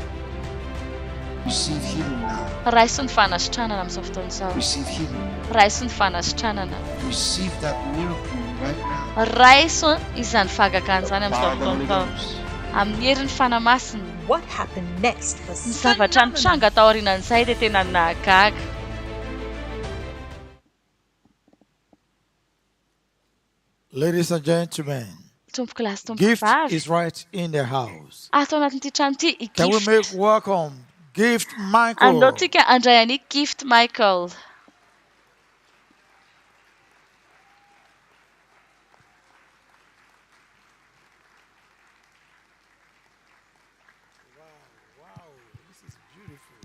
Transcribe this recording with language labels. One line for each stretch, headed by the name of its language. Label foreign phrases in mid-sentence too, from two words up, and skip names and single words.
Malagasy: Raiso ny fanasitranana amin'izao fotoana izao. Raiso ny fanasitranana. Raiso izany fahagagana izany amin'izao fotoana izao. Amin'ny herin'ny fanamasina. Ny zavatra nitranga tao aorianan'izay dia tena nahagaga.
English: Ladies and gentlemen, gift is right in the house. Can we make welcome Gift Michael?
Malagasy: Andotsika andrayany Gift Michael.
English: Wow, this is beautiful.